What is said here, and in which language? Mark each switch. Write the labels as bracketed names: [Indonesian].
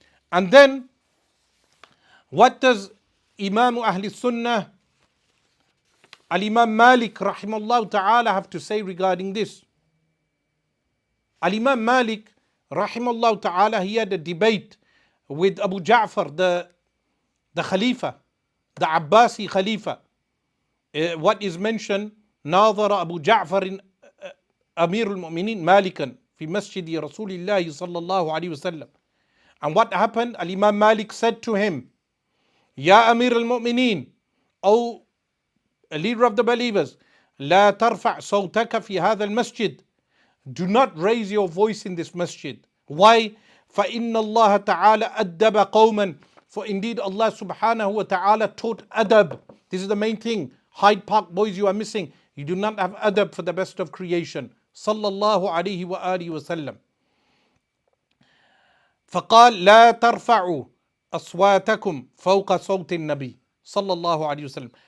[English] And then, what does Imam Ahli Sunnah, Al-Imam Malik rahimahullah ta'ala, have to say regarding this? Al-Imam Malik rahimahullah ta'ala, he had a debate with Abu Ja'far, the Khalifa, the Abbasi Khalifa. What is mentioned, [Arabic] ناظر أبو جعفر أمير المؤمنين مالكا في مسجد رسول الله صلى الله عليه وسلم. [English] And what happened? Al-Imam Malik said to him, Ya Amir al-Mu'mineen, O leader of the believers, [Arabic] لا ترفع صوتك في هذا المسجد, [English] do not raise your voice in this masjid. Why? [Arabic] فإن الله تعالى أدب قوما, [English] for indeed Allah subhanahu wa ta'ala taught adab. This is the main thing. Hyde Park boys, you are missing. You do not have adab for the best of creation. Sallallahu alayhi wa alihi wa sallam. [Arabic] فقال لا ترفعوا أصواتكم فوق صوت النبي صلى الله عليه وسلم.